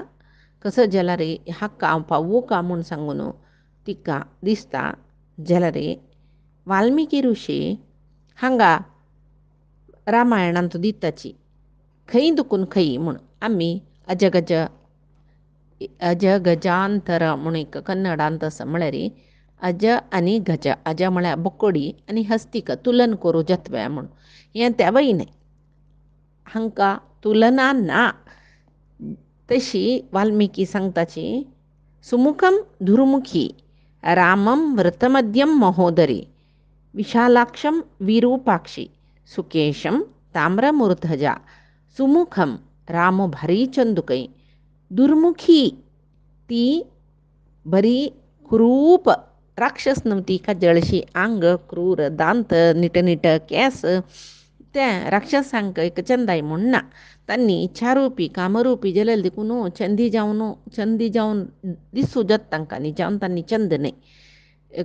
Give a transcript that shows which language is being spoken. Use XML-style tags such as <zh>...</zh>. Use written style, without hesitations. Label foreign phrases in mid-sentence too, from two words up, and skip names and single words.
<kok>कसं जाल्यार ह्या कावपा वो का म्हूण सांगून तिका दिसता जाल्यार वाल्मिकी ऋषी हांगा रामायणांत दिताची खंय दुखून खंय म्हूण आमी अजगजांतर म्हूण एक कन्नडांत आसा, म्हळ्यार अज आनी गज, अज म्हळ्यार बोकोडी आनी हस्तीक तुलन करूं जत्वे म्हूण हें त्या वयलें हांकां तुलना ना। तशी वाल्मिकी सांगताची</kok> <sa>सुमुखम धुरुमुखी रामम व्रतमद्यम महोदरी विशालाक्षम विरूपाक्षी सुकेशम ताम्रमूर्धजा।</sa> <kok>सुमुखम राम भारी चंदुकई, दुर्मुखी ती बरी क्रूप राक्षस नव्हती का, जळशी आंग, क्रूर दांत, नीट केस, त्या राक्षसांक एक चंदाय म्हूण ना। तांणी इच्छारूपी कामरूपी जाल्यार देखून चंदी जावन दिसू जात तांकां न्ही, जावन तांणी चंद न्ही।</kok>